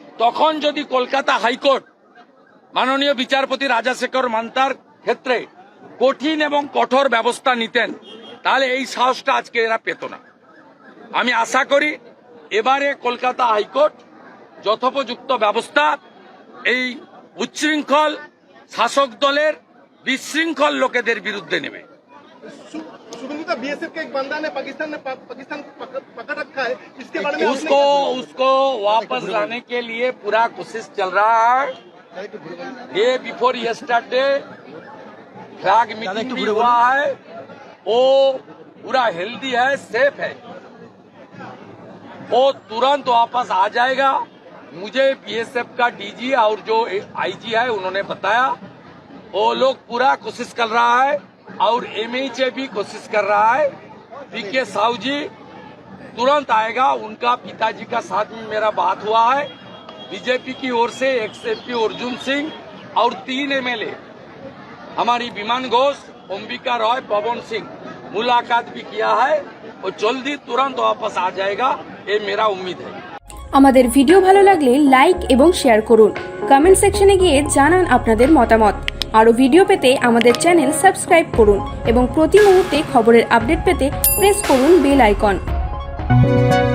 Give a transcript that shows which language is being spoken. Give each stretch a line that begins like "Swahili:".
Bangla: তখন যদি কলকাতা হাইকোর্ট মাননীয় বিচারপতি রাজাশেখর মান্থার ক্ষেত্রে কঠিন এবং কঠোর ব্যবস্থা নিতেন, তাহলে এই সাহসটা আজকে এরা পেত না। আমি আশা করি এবারে কলকাতা হাইকোর্ট যথোপযুক্ত ব্যবস্থা এই উচ্ছৃঙ্খল শাসক দলের বিশৃঙ্খল লোকেদের বিরুদ্ধে নেবে।
Hindi: शुभेंदु बीएसएफ का एक बंदा ने पाकिस्तान को पकड़ रखा है, इसके बारे में उसको वापस लाने के लिए पूरा कोशिश चल रहा है। Day before yesterday flag meeting भी हुआ है, वो पूरा हेल्दी है, सेफ है, वो तुरंत वापस आ जाएगा। मुझे बीएसएफ का डीजी और जो आईजी है उन्होंने बताया वो लोग पूरा कोशिश कर रहा है और एमएचए भी कोशिश कर रहा है। पीके साहू जी तुरंत आएगा, उनका पिताजी का साथ में मेरा बात हुआ है। बीजेपी की ओर से एक्सएमपी अर्जुन सिंह और 3 एमएलए हमारी विमान घोष, अंबिका रॉय, पवन सिंह मुलाकात भी किया है। वो जल्दी तुरंत वापस आ जाएगा, ये मेरा उम्मीद है।
Bangla: আমাদের ভিডিও ভালো লাগলে লাইক এবং শেয়ার করুন। কমেন্ট সেকশনে গিয়ে জানান আপনাদের মতামত। আরও ভিডিও পেতে আমাদের চ্যানেল সাবস্ক্রাইব করুন এবং প্রতি মুহূর্তে খবরের আপডেট পেতে প্রেস করুন বেল আইকন।